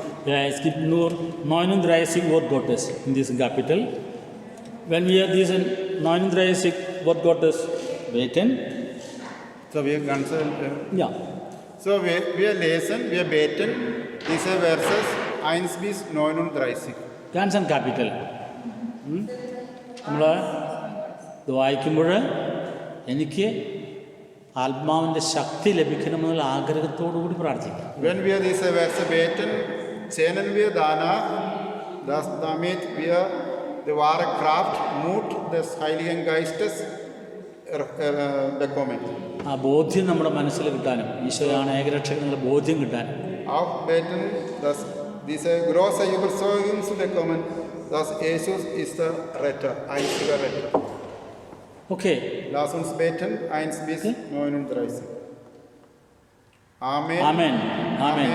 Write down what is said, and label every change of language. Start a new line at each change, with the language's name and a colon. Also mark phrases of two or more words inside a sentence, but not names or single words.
German: Ja, es gibt nur 39 Wort Gottes in diesem Kapitel. Wenn wir diesen 39 Wort Gottes beten, So, wir ganz, ja, so wir lesen, wir beten diese Verses 1 bis 39. ganzen Kapitel.
Malayalam: നമ്മൾ ഇത് വായിക്കുമ്പോൾ എനിക്ക് ആത്മാവിൻ്റെ ശക്തി ലഭിക്കണമെന്നുള്ള ആഗ്രഹത്തോടു കൂടി പ്രാർത്ഥിക്കാം.
German: Wenn wir diese Verse beten, sehnen wir danach, dass damit wir die wahre Kraft, Mut des Heiligen Geistes bekommen.
Malayalam: ആ ബോധ്യം നമ്മുടെ മനസ്സിൽ കിട്ടാനും ഈശോയാണ് ഏകരക്ഷകൻ എന്നുള്ള ബോധ്യം കിട്ടാനും
German: Auch beten, dass diese große Überzeugung zu bekommen, dass Jesus ist der Retter, einziger Retter.
Malayalam: ഓക്കെ.
German: Lass uns beten, 1 bis 39. Amen. Amen. Amen.